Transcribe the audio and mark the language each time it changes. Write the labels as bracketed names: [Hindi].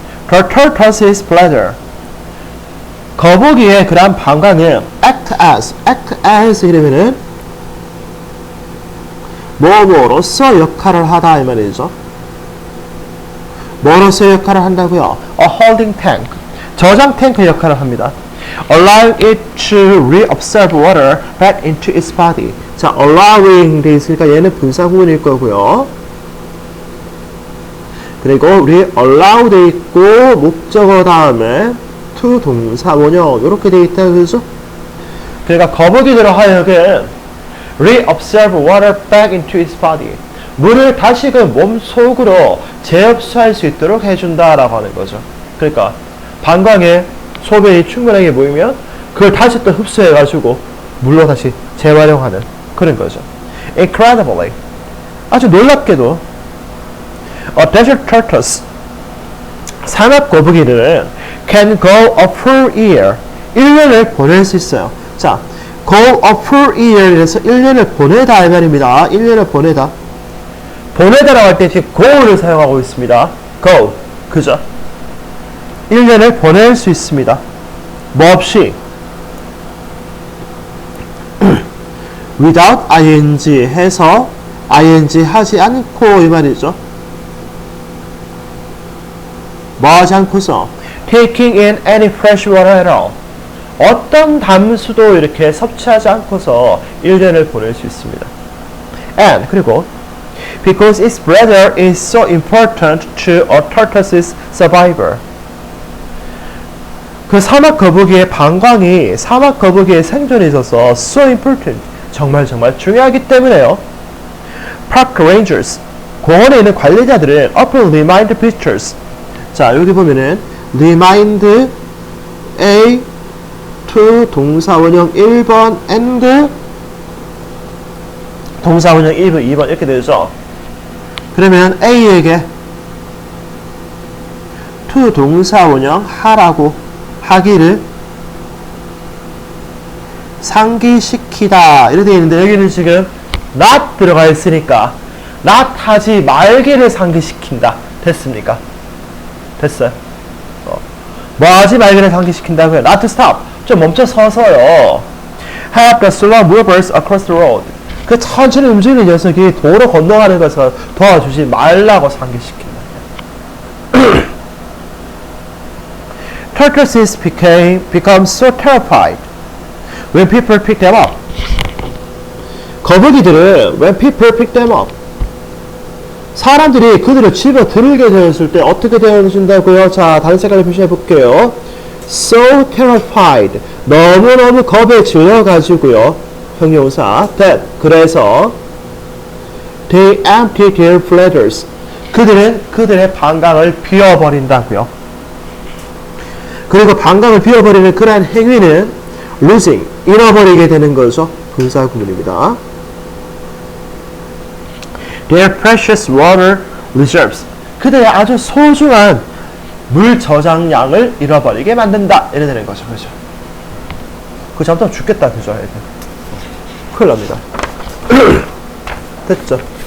[English] The tortoise's bladder, [Korean] 거북이의 그런 방광은 [English] act as [Korean] 이러면은 뭐로서 역할을 하다 이 말이죠. 뭐로서 역할을 한다고요? [English] A holding tank, [Korean] 저장 탱크 역할을 합니다. [English] Allowing it to reabsorb water back into its body. [Korean] 자, allowing 돼 있으니까 얘는 분사구문일 거고요. 그리고 allow 돼 있고 목적어 다음에 to 동사 원형 이렇게 돼 있다 그죠? 그러니까 거북이들로 하여금 [English] reabsorb water back into its body. [Korean] 물을 다시 그 몸 속으로 재흡수할 수 있도록 해준다라고 하는 거죠. 그러니까 방광에 소변이 충분하게 모이면 그걸 다시 또 흡수해가지고 물로 다시 재활용하는 그런 거죠. [English] Incredibly, [Korean] 아주 놀랍게도 [English] a desert tortoise, [Korean] 사막 거북이들은 [English] can go a full year, [Korean] 1년을 보낼 수 있어요. 자, [English] go a full year [Korean] 이래서 1년을 보내다 이 말입니다. 1년을 보내다. 보내다라고 할 때 지금 go를 사용하고 있습니다. go, 그죠? 1년을 보낼 수 있습니다. 뭐 없이 without ing 해서 ing 하지 않고 이 말이죠. 뭐 하지 않고서 [English] taking in any fresh water at all, [Korean] 어떤 담수도 이렇게 섭취하지 않고서 1년을 보낼 수 있습니다. [English] And [Korean] 그리고 [English] because its bladder is so important to a tortoise's survivor, [Korean] 그 사막 거북이의 방광이 사막 거북이의 생존에 있어서 [English] so important, [Korean] 정말 중요하기 때문에요. [English] Park rangers, [Korean] 공원에 있는 관리자들은 [English] often remind visitors. [Korean] 자, 여기 보면은 remind A to 동사원형 1번 and 동사원형 1번, 2번 이렇게 되죠. 그러면 A에게 to 동사원형 하기를 상기시키다 이렇게 되어 있는데 여기는 지금 not 들어가 있으니까 not 하지 말기를 상기시킨다. 됐습니까? 됐어요. 뭐 하지 말기를 상기시킨다고요? [English] Not to stop, [Korean] 좀 멈춰 서서요. [English] Help the slow movers across the road, [Korean] 그 천천히 움직이는 녀석이 도로 건너가는 것을 도와주지 말라고 상기시킨다. [English] Tortoises become so terrified when people pick them up. [Korean] 거북이들은 [English] when people pick them up, [Korean] 사람들이 그들을 집어 들게 되었을 때 어떻게 되어진다고요? 자, 다른 색깔로 표시해 볼게요. [English] So terrified, [Korean] 너무너무 겁에 질려가지고요. [English] 형용사 that, [Korean] 그래서 [English] they empty their bladders, [Korean] 그들은 그들의 방광을 비워버린다고요. 그리고 방광을 비워버리는 그러한 행위는 losing, 잃어버리게 되는 거죠. 분사구문입니다. [English] Their precious water reserves. [Korean] 그들의 아주 소중한 물 저장량을 잃어버리게 만든다. 이래 되는 거죠. 그죠? 그거 잘못하면 죽겠다. 그죠? 큰일 납니다. 됐죠?